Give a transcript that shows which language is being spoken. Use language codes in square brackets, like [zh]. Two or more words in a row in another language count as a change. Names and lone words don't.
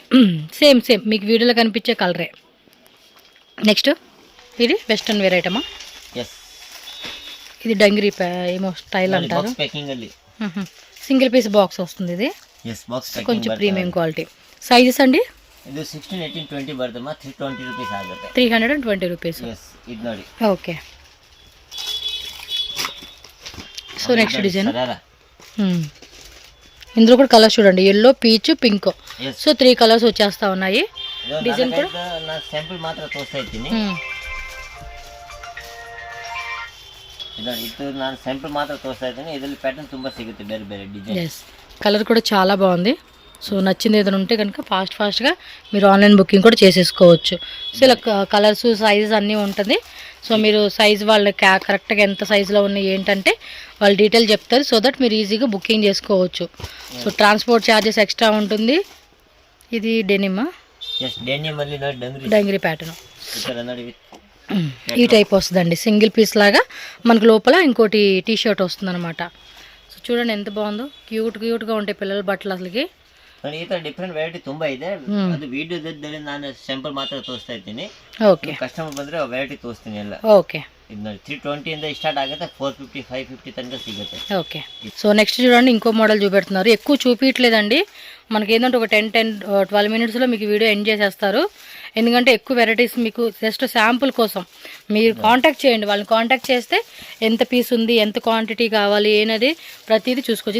[te] సేమ్ మీకు వీడియోలో కనిపించే కలరే నెక్స్ట్ ఇది [en] western wear [te] ఐటమా ఇది డంగిరీ ఏమో స్టైల్ అంటారు [en] single piece box [te] వస్తుంది ఇది కొంచెం [en] premium quality [te] సైజెస్ అండి [kn] ಇದು 16, 18, 20 ಬರ್ತಮ್ಮ 320 ರೂಪೀಸ್ ಆಗುತ್ತೆ 320 ರೂಪೀಸ್ ಇದು ನೋಡಿ [te] ಓಕೆ సో [en] next design [te] ఇందులో కూడా కలర్స్ చూడండి [en] yellow peach pink [te] సో 3 కలర్స్ వచ్చేస్తా ఉన్నాయి డిజైన్ కూడా [kn] ನಾನು ಸ್ಯಾಂಪಲ್ ಮಾತ್ರ ತೋರಿಸ್ತಾ ಇದ್ದೀನಿ ಇದು ನಾನು ಸ್ಯಾಂಪಲ್ ಮಾತ್ರ ತೋರಿಸ್ತಾ ಇದ್ದೀನಿ ಇದರಲ್ಲಿ ಪ್ಯಾಟರ್ನ್ ತುಂಬಾ ಸಿಗುತ್ತೆ ಬೇರೆ ಡಿಸೈನ್ [te] కలర్ కూడా చాలా బాగుంది సో నచ్చింది ఏదైనా ఉంటే కనుక ఫాస్ట్గా మీరు [en] online booking [te] కూడా చేసేసుకోవచ్చు సో ఇలా కలర్స్ సైజెస్ అన్నీ ఉంటుంది సో మీరు సైజ్ వాళ్ళు కరెక్ట్గా ఎంత సైజులో ఉన్నాయి ఏంటంటే వాళ్ళు డీటెయిల్ చెప్తారు [en] so that [te] మీరు ఈజీగా బుకింగ్ చేసుకోవచ్చు సో [en] transport charges extra [te] ఉంటుంది ఇది [en] denim dungaree pattern [te] ఈ టైప్ వస్తుందండి [en] single piece [te] లాగా మనకు లోపల ఇంకోటి టీ షర్ట్ వస్తుంది అనమాట సో చూడండి ఎంత బాగుందో క్యూట్గా ఉంటాయి పిల్లల బట్టలు అసలుకి [kn] ಈ ತರ [en] different variety [kn] ತುಂಬಾ ಇದೆ ಅದು ವಿಡಿಯೋದಲ್ಲಿ ನಾನು ಸ್ಯಾಂಪಲ್ ಮಾತ್ರ ತೋರಿಸ್ತಾ ಇದ್ದೀನಿ ಓಕೆ ಕಸ್ಟಮರ್ ಬಂದ್ರೆ ವೆರೈಟಿ ತೋರಿಸ್ತೀನಿ ಎಲ್ಲ ಓಕೆ ಇದು ನೋಡಿ 320 ಇಂದ స్టార్ట్ ಆಗುತ್ತೆ 450 550 తనక సిಗುತ್ತೆ [en] okay so next [te] చూడండి ఇంకో మోడల్ చూపెడుతున్నారు ఎక్కువ చూపించట్లేదండి మనకి ఏంటంటే ఒక 10-12 మినిట్స్లో మీకు వీడియో ఎండ్ చేసేస్తారు ఎందుకంటే ఎక్కువ వెరైటీస్ మీకు జస్ట్ శాంపుల్ కోసం మీరు కాంటాక్ట్ చేయండి వాళ్ళని కాంటాక్ట్ చేస్తే ఎంత పీస్ ఉంది ఎంత క్వాంటిటీ కావాలి ఏనది ప్రతిదీ చూసుకోవచ్చు